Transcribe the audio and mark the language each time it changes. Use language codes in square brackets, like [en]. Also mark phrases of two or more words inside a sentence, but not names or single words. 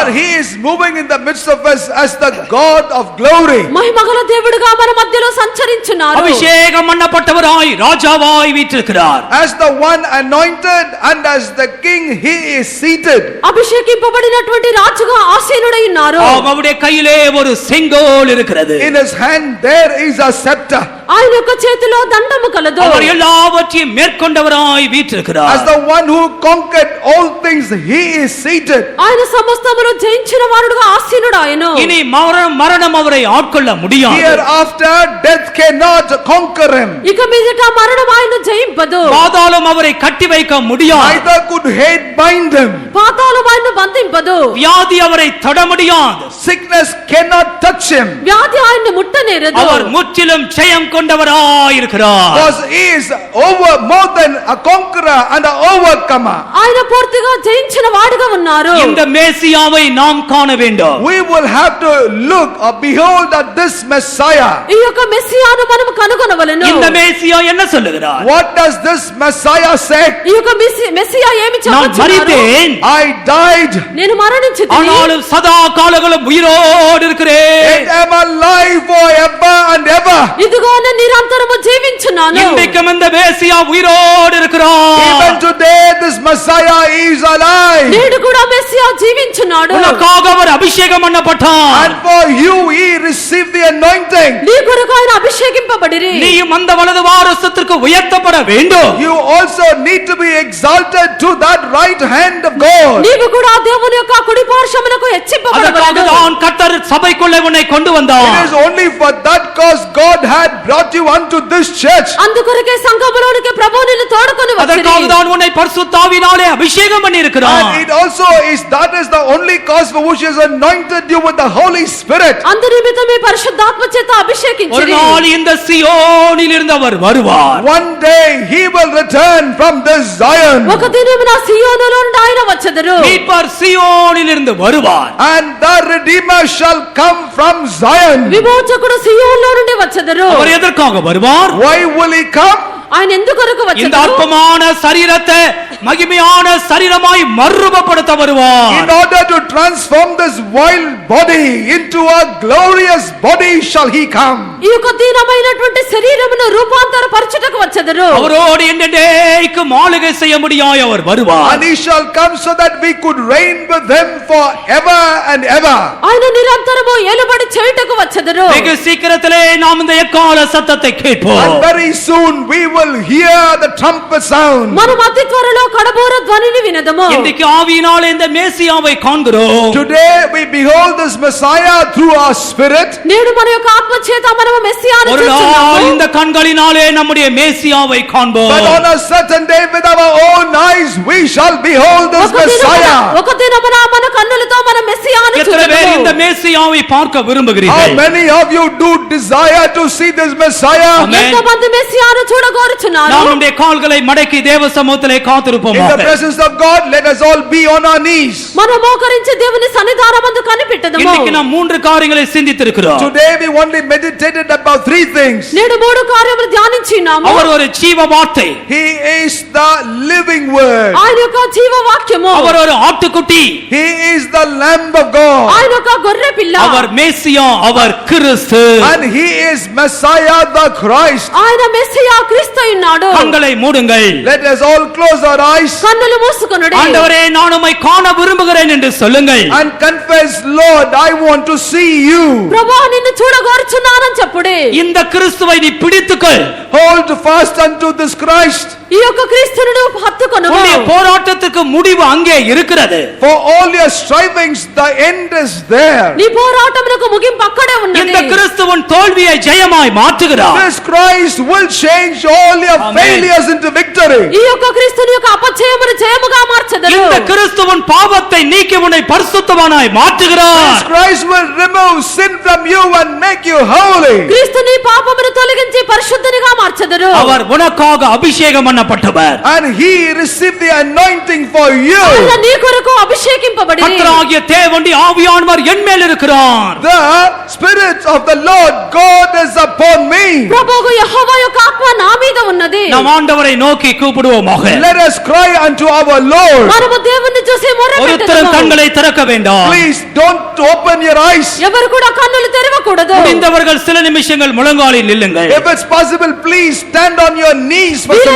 [en] For he is moving in the midst of us as the God of glory. [te] మహిమగల దేవుడుగా మన మధ్యలో సంచరించున్నారు. [ta] அபிஷேகம் பண்ணப்பட்டவராய் ராஜாவாய் வீற்றிருக்கிறார். [en] As the one anointed and as the king he is seated. [te] అభిషేకింపబడినటువంటి రాజుగా ఆసీనుడై ఉన్నారు. [ta] அவருடைய கையிலே ஒரு செங்கோல் இருக்கிறது. [en] In his hand there is a scepter. [te] ఆయన యొక్క చేతిలో దండము కలదు. [ta] அவர் எல்லாவற்றையும் மேற்கொண்டவராய் வீற்றிருக்கிறார். [en] As the one who conquered all things he is seated. [te] ఆయన సమస్తమును జయించిన వారుడుగా ఆసీనుడాయను. [ta] இனி மரணம் அவரை ஆட்கொள்ள முடியாது. [en] Hereafter death cannot conquer him. [te] ఇక మీదట మరణం ఆయన్ను జయింపదు. [ta] பாதாளம் அவரை கட்டி வைக்க முடியாது. [en] Neither could hate bind him. [te] పాతాళం ఆయన్ను బంధింపదు. [ta] வியாதி அவரை தொட முடியாது. [en] Sickness cannot touch him. [te] వ్యాధి ఆయన్ను ముట్టనేరదు. [ta] அவர் முற்றிலும் ஜெயம் கொண்டவராயிருக்கிறார். [en] Because he is over more than a conqueror and an overcomer. [te] ఆయన పూర్తిగా జయించిన వాడుగా ఉన్నారు. [ta] இந்த மேசியாவை நாம் காண வேண்டும். [en] We will have to look or behold at this Messiah. [te] ఈ యొక్క మెస్సియాను మనం కనుగొనవలెను. [ta] இந்த மேசியா என்ன சொல்லுகிறார்? [en] What does this Messiah say? [te] ఈ యొక్క మెస్సియా ఏమి [ta] நான் [te] చెప్పుచున్నారు? [ta] மரித்தேன், [en] I died, [te] నేను మరణించితిని, [ta] ஆனாலும் சதா காலங்களும் உயிரோடு இருக்கிறேன். [en] and am alive forever and ever. [te] ఇదిగో నేను నిరంతరము జీవించున్నాను. [ta] இன்றைக்கும் இந்த மேசியா உயிரோடு இருக்கிறார். [en] Even today this Messiah is alive. [te] నేడు కూడా మెస్సియా జీవించున్నాడు. [ta] உனக்காக அவர் அபிஷேகம் பண்ணப்பட்டார். [en] And for you he received the anointing. [te] నీ కొరకు ఆయన అభిషేకింపబడిరి. [ta] நீயும் அந்த வலது வாரசத்திற்கு உயர்த்தப்பட வேண்டும். [en] You also need to be exalted to that right hand of God. [te] నీవు కూడా దేవుని యొక్క కుడి పార్శ్వమునకు హెచ్చింపబడవలెను. [ta] அதற்காகத்தான் கர்த்தர் சபைக்குள்ளே உன்னை கொண்டு வந்தார். [en] It is only for that cause God had brought you unto this church. [te] అందుకొరకే సంఘములోనికి ప్రభువు నిన్ను తోడుకొని వచ్చిరి. [ta] அதற்காகத்தான் உன்னை பரிசுத்த ஆவியினாலே அபிஷேகம் பண்ணி இருக்கிறார். [en] And it also is that is the only cause for which he has anointed you with the Holy Spirit. [te] అందు నిమిత్తమే పరిశుద్ధాత్మ చేత [ta] ஒரு [te] అభిషేకించిరి. [ta] நாள் இந்த சியோனில் இருந்து அவர் வருவார். [en] One day he will return from this Zion. [te] ఒక దినమున సియోనులో నుండి ఆయన వచ్చెదరు. [ta] மீட்பர் சியோனில் இருந்து வருவார். [en] And the Redeemer shall come from Zion. [te] విమోచకుడు సియోనులో నుండి వచ్చెదరు. [ta] அவர் எதற்காக வருவார்? [en] Why will he come? [te] ఆయన ఎందుకొరకు [ta] இந்த [te] వచ్చెదరు? [ta] அற்பமான சரீரத்தை மகிமையான சரீரமாய் மறுரூபப்படுத்த வருவார். [en] In order to transform this wild body into a glorious body shall he come. [te] ఈ యొక్క దీనమైనటువంటి శరీరమును రూపాంతరపరచుటకు వచ్చెదరు. [ta] அவரோடு என்றென்றைக்கும் ஆளுகை செய்ய முடியாய் அவர் வருவார். [en] And he shall come so that we could reign with him forever and ever. [te] ఆయన నిరంతరము ఏలుబడి చేయుటకు వచ్చెదరు. [ta] வெகு சீக்கிரத்திலே நாம் இந்த எக்கால சத்தத்தை கேட்போம். [en] And very soon we will hear the trumpet sound. [te] మనం అతి త్వరలో కడబోర ధ్వనిని వినదము. [ta] இன்றைக்கு ஆவியினாலே இந்த மேசியாவை காண்கிறோம். [en] Today we behold this Messiah through our spirit. [te] నేడు మన యొక్క ఆత్మ చేత మనము మెస్సియాను [ta] ஒரு நாள் [te] చూస్తున్నాము. [ta] இந்த கண்களினாலே நம்முடைய மேசியாவை காண்போம். [en] But on a certain day with our own eyes we shall behold this Messiah. [te] ఒక దినమున మన కన్నులతో మన మెస్సియాను [ta] எத்தனை பேர் இந்த [te] చూడగలము. [ta] மேசியாவை பார்க்க [en] How [ta] விரும்புகிறீர்கள்? [en] many of you do desire to see this Messiah? Amen. [te] ఎంతమంది మెస్సియాను చూడగోరుచున్నారు? [ta] நாம் நம்முடைய கால்களை மடக்கி தேவ சமூகத்திலே [en] In [ta] காத்திருப்போமாக. [en] the presence of God, let us all be on our knees. [te] మనం మోకరించి దేవుని సన్నిధానమందు కనిపెట్టదము. [ta] இன்னைக்கு நாம் 3 காரியங்களை சிந்தித்திருக்கிறோம். [en] Today we only meditated about 3 things. [te] నేడు 3 కార్యములు ధ్యానించినాము. [ta] அவர் ஒரு ஜீவ வார்த்தை. [en] He is the living word. [te] ఆయన యొక్క జీవ వాక్యము. [ta] அவர் ஒரு ఆட்டுக்குட்டி. [en] He is the Lamb of God. [te] ఆయన ఒక గొర్రె పిల్ల. [ta] அவர் மேசியா, அவர் கிறிஸ்து. [en] And he is Messiah the Christ. [te] ఆయన మెస్సియా క్రీస్తు ఉన్నాడు. [ta] கண்களை மூடுங்கள். [en] Let us all close our eyes [te] కన్నులు మూసుకొనుడి. [ta] ஆண்டவரே, நான் உம்மை காண விரும்புகிறேன் என்று சொல்லுங்கள். [en] and confess, Lord, I want to see you. [te] ప్రభువా నిన్ను చూడగోరుచున్నానని చెప్పుడి. [ta] இந்த கிறிஸ்துவை நீ பிடித்துக்கொள். [en] Hold fast unto this Christ. [te] ఈ యొక్క క్రీస్తును హత్తుకొనుము. [ta] உன்னுடைய போராட்டத்துக்கு முடிவு அங்கே இருக்கிறது. [en] For all your strivings, the end is there. [te] నీ పోరాటమునకు ముగింపు అక్కడే ఉన్నది. [ta] இந்த கிறிஸ்துவின் தோல்வியை ஜெயமாய் மாற்றுகிறார். [en] This Christ will change all your Amen. failures into victory. [te] ఈ యొక్క క్రీస్తుని యొక్క అపజయమును జయముగా మార్చెదరు. [ta] இந்த கிறிஸ்துவின் பாவத்தை நீக்கி உன்னை பரிசுத்தவானாய் மாற்றுகிறார். [en] This Christ will remove sin from you and make you holy. [te] క్రీస్తుని పాపమును తొలగించి పరిశుద్ధునిగా మార్చెదరు. [ta] அவர் உனக்காக அபிஷேகம் பண்ணப்பட்டவர். [en] And he received the anointing for you. [te] ఆయన నీ కొరకు అభిషేకింపబడి [ta] கர்த்தராகிய தேவனுடைய ஆவியானவர் என் மேல் இருக்கிறார். [en] The Spirit of the Lord God is upon me. [te] ప్రభువు యెహోవా యొక్క ఆత్మ నా మీద ఉన్నది. [ta] நாம் ஆண்டவரை நோக்கி கூப்பிடுவோமாக. [en] Let us cry unto our Lord. [te] మనము దేవుని చూసి [ta] ஒருத்தரும் [te] మొరపెట్టుదాము. [ta] கண்களை திறக்க வேண்டாம். [en] Please don't open your eyes. [te] ఎవరు కూడా కన్నులు తెరవకూడదు. [ta] முடிந்தவர்கள் சில நிமிஷங்கள் முழங்காலில் நில்லுங்கள். [en] If it's possible, please stand on your knees for some